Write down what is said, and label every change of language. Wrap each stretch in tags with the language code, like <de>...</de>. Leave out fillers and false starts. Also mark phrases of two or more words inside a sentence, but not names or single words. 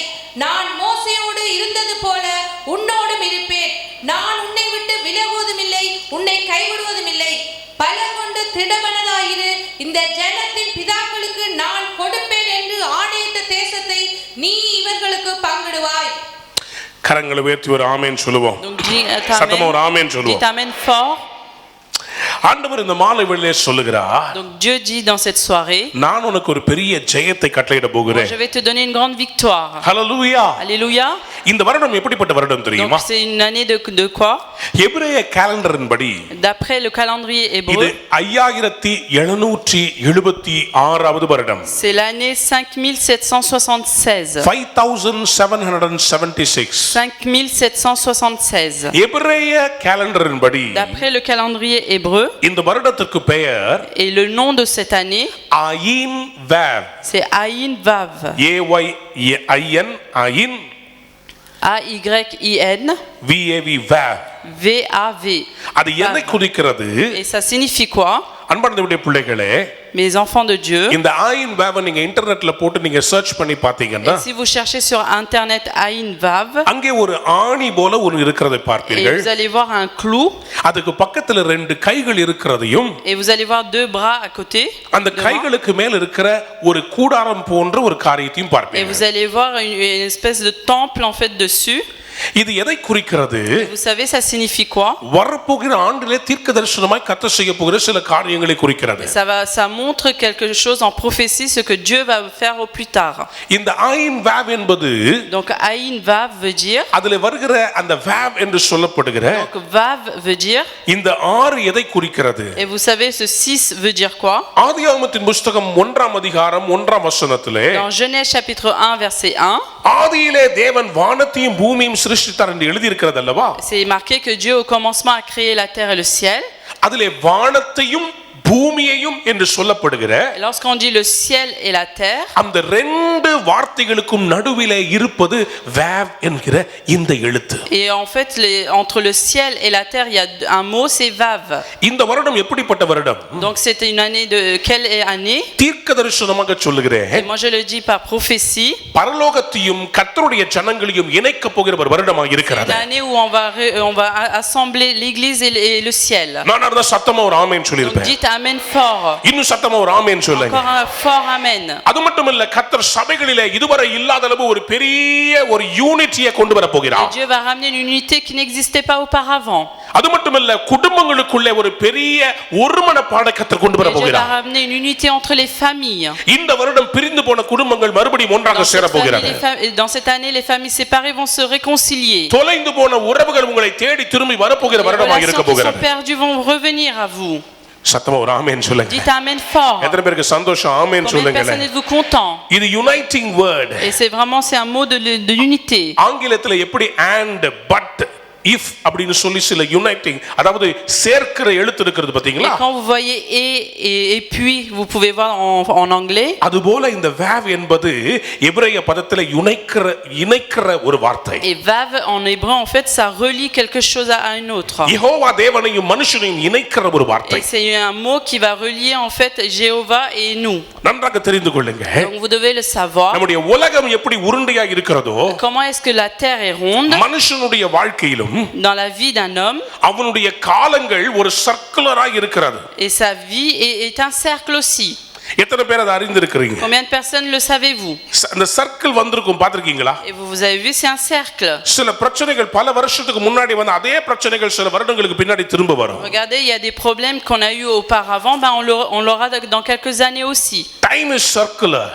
<ta>நான் மோசேயோடு இருந்தது போல உன்னோடும் இருப்பேன். நான் உன்னை விட்டு விலகுவதும் இல்லை, உன்னை கைவிடுவதும் இல்லை. பலம் கொண்டு திடமனதாயிரு. இந்த ஜனத்தின் பிதாக்களுக்கு நான் கொடுப்பேன் என்று ஆணையிட்ட தேசத்தை நீ இவர்களுக்கு பங்கிடுவாய். கரங்களை உயர்த்தி ஒரு ஆமென் சொல்லுவோம்.</ta> <fr>Donc dites</fr> <ta>சத்தமா ஒரு amen. ஆமென் சொல்லுவோம்.</ta> <fr>Dites amen fort.</fr> <ta>ஆண்டவர் இந்த மாலை வேளையிலே சொல்லுகிறார்,</ta> <fr>Donc Dieu dit dans cette soirée,</fr> <ta>நான் உனக்கு ஒரு பெரிய ஜெயத்தை கட்டளையிட</ta> <fr>moi,</fr> <ta>போகிறேன்.</ta> <fr>je vais te donner une grande victoire.</fr> <ta>ஹalleluya.</ta> <fr>Alléluia.</fr> <ta>இந்த வருடம் எப்படிப்பட்ட வருடம் தெரியுமா?</ta> <fr>Donc c'est une année de quoi?</fr> <ta>எபிரேய காலண்டரின் படி</ta> <fr>D'après le calendrier</fr> <ta>இது</ta> <fr>hébreu,</fr> <ta>5776வது வருடம்.</ta> <fr>c'est l'année 5776.</fr> <ta>5776.</ta> <fr>5776.</fr> <ta>எபிரேய காலண்டரின் படி</ta> <fr>D'après le calendrier hébreu,</fr> <ta>இந்த வருடத்திற்கு பெயர்</ta> <fr>et le nom de cette année,</fr> <ta>ஆயின் வாவ்.</ta> <fr>c'est Ayin Vav.</fr> <ta>AYIN ஆயின்</ta> <fr>A-Y-I-N</fr> <ta>VAV வாவ்.</ta> <fr>V-A-V.</fr> <ta>அது எதை குறிக்கிறது?</ta> <fr>Et ça signifie quoi?</fr> <ta>அன்பார்ந்தவருடைய பிள்ளைகளே,</ta> <fr>Mes enfants de Dieu,</fr> <ta>இந்த ஆயின் வாவ் நீங்க இன்டர்நெட்ல போட்டு நீங்க சர்ச் பண்ணி பாத்தீங்கன்னா</ta> <fr>et si vous cherchez sur internet Ayin Vav,</fr> <ta>அங்கே ஒரு ஆணி போல ஒன்று இருக்கிறதை</ta> <fr>et</fr> <ta>பார்ப்பீர்கள்.</ta> <fr>vous allez voir un clou,</fr> <ta>அதுக்கு பக்கத்துல 2 கைகள் இருக்கிறதையும்</ta> <fr>et vous allez voir 2 bras à côté,</fr> <ta>அந்த கைகளுக்கு மேல் இருக்கிற ஒரு கூடாரம் போன்ற ஒரு காரியத்தையும்</ta> <fr>et</fr> <ta>பார்ப்பீர்கள்.</ta> <fr>vous allez voir une espèce de temple en fait dessus.</fr> <ta>இது எதை குறிக்கிறது?</ta> <fr>Vous savez ça signifie quoi?</fr> <ta>வரப்போகிற ஆண்டிலே தீர்க்கதரிசனமாய் கர்த்தர் செய்ய போகிற சில காரியங்களை குறிக்கிறது.</ta> <fr>Ça montre quelque chose en prophétie, ce que Dieu va faire au plus tard.</fr> <ta>இந்த ஆயின் வாவ் என்பது,</ta> <fr>Donc Ayin Vav veut dire,</fr> <ta>அதுல வருகிற அந்த வாவ் என்று சொல்லப்படுகிற</ta> <fr>donc Vav veut dire,</fr> <ta>இந்த 6 எதை குறிக்கிறது?</ta> <fr>et vous savez ce 6 veut dire quoi?</fr> <ta>ஆதியாகமத்தின் புத்தகம் 1ஆம் அதிகாரம் 1ஆம் வசனத்திலே,</ta> <fr>Dans Genèse chapitre 1 verset 1,</fr> <ta>ஆதியிலே தேவன் வானத்தையும் பூமியையும் சிருஷ்டித்தார் என்று எழுதி இருக்கிறது அல்லவா?</ta> <fr>c'est marqué que Dieu au commencement a créé la terre et le ciel.</fr> <ta>அதிலே வானத்தையும் பூமியையும் என்று சொல்லப்படுகிற</ta> <fr>Lorsqu'on dit le ciel et la terre,</fr> <ta>அந்த 2 வார்த்தைகளுக்கும் நடுவிலே இருப்பது வாவ் என்கிற இந்த எழுத்து.</ta> <fr>et en fait entre le ciel et la terre il y a un mot, c'est Vav.</fr> <ta>இந்த வருடம் எப்படிப்பட்ட வருடம்?</ta> <fr>Donc c'était une année de quelle année?</fr> <ta>தீர்க்கதரிசனமாக சொல்லுகிறேன்,</ta> <fr>Et moi je le dis par prophétie,</fr> <ta>பரலோகத்தையும் கர்த்தருடைய ஜனங்களையும் இணைக்க போகிற ஒரு வருடமாக இருக்கிறது.</ta> <fr>une année où on va assembler l'église et le ciel.</fr> <ta>நான் அத சத்தமா ஒரு ஆமென்</ta> <fr>Donc</fr> <ta>சொல்லிருப்பேன்.</ta> <fr>dites amen fort.</fr> <ta>இன்னும் சத்தமா ஒரு ஆமென் சொல்லுங்க.</ta> <fr>Encore un fort amen.</fr> <ta>அது மட்டுமல்ல, கர்த்தர் சபைகளிலே இதுவரை இல்லாத அளவு ஒரு பெரிய ஒரு யூனிட்டியை கொண்டு வர</ta> <fr>Et</fr> <ta>போகிறார்.</ta> <fr>Dieu va ramener une unité qui n'existait pas auparavant.</fr> <ta>அது மட்டுமல்ல, குடும்பங்களுக்குள்ளே ஒரு பெரிய ஒருமனப்பாடை கர்த்தர் கொண்டு வர</ta> <fr>Et Dieu va</fr> <ta>போகிறார்.</ta> <fr>ramener une unité entre les familles.</fr> <ta>இந்த வருடம் பிரிந்து போன குடும்பங்கள் மறுபடியும் ஒன்றாக சேர போகிறது.</ta> <fr>Dans cette année, les familles séparées vont se réconcilier.</fr> <ta>தொலைந்து போன உறவுகள் உங்களை தேடி திரும்பி வரப்போகிற</ta> <fr>Les</fr> <ta>வருடமாக இருக்க</ta> <fr>relations qui sont</fr> <ta>போகிறது.</ta> <fr>perdues vont revenir à vous.</fr> <ta>சத்தமா ஒரு ஆமென் சொல்லுங்க.</ta> <fr>Dites amen fort.</fr> <ta>எத்தனை பேருக்கு சந்தோஷம்? ஆமென்</ta> <fr>Combien de</fr> <ta>சொல்லுங்க.</ta> <fr>personnes êtes-vous contents?</fr> <en>இது uniting word.</en> <fr>Et c'est un mot de l'unité.</fr> <ta>ஆங்கிலத்தில் எப்படி</ta> <en>and but if</en> <ta>அப்படின்னு சொல்லி சில யுனைட்டிங், அதாவது சேர்க்கிற எழுத்து இருக்கிறது</ta> <fr>Et</fr> <ta>பாத்தீங்களா?</ta> <fr>quand vous voyez et puis, vous pouvez voir en anglais.</fr> <ta>அதுபோல இந்த வேவ் என்பது எபிரேய பதத்தில் இணைக்கிற ஒரு வார்த்தை.</ta> <fr>Et vav en hébreu, en fait, ça relie quelque chose à un autre.</fr> <ta>யெகோவா தேவனையும் மனுஷனையும் இணைக்கிற ஒரு வார்த்தை.</ta> <fr>Et c'est un mot qui va relier en fait Jéhovah et nous.</fr> <ta>நன்றாக தெரிந்து கொள்ளுங்க.</ta> <fr>Donc vous devez le savoir.</fr> <ta>நம்முடைய உலகம் எப்படி உருண்டையா இருக்கிறதோ,</ta> <fr>Comment est-ce que la terre est ronde?</fr> <ta>மனுஷனுடைய வாழ்க்கையிலும்</ta> <fr>Dans la vie d'un homme,</fr> <ta>அவனுடைய காலங்கள் ஒரு சர்க்குலராக இருக்கிறது.</ta> <fr>et sa vie est un cercle aussi.</fr> <ta>எத்தனை பேர் அதை அறிந்திருக்கிறீங்க?</ta> <fr>Combien de personnes le savez-vous?</fr> <ta>அந்த சர்க்கிள் வந்திருக்கும், பார்த்திருக்கீங்களா?</ta> <fr>Et vous avez vu, c'est un cercle.</fr> <ta>சில பிரச்சனைகள் பல வருஷத்துக்கு முன்னாடி வந்து அதே பிரச்சனைகள் சில வருடங்களுக்கு பின்னாடி திரும்ப வரும்.</ta> <fr>Regardez, il y a des problèmes qu'on a eu auparavant, on l'aura dans quelques années aussi.</fr> <en>time is circular.</en>